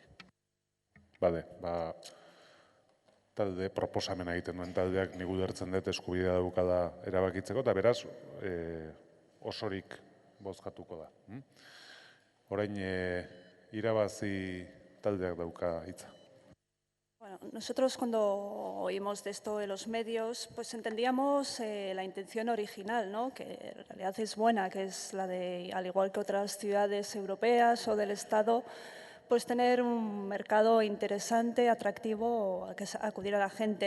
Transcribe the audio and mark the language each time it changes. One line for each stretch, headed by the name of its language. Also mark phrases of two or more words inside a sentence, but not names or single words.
Basque: Bale, talde proposamena egiten duen taldeak nik ulertzen dut eskubidea daukada erabakitzeko, eta beraz osorik bozkatuko da. Orain irabazi taldeak dauka hitza.
Spanish: Bueno, nosotros cuando oímos de esto de los medios, pues entendíamos la intención original, ¿no? Que en realidad es buena, que es la de, al igual que otras ciudades europeas o del Estado, pues tener un mercado interesante, atractivo, a que acudir a la gente.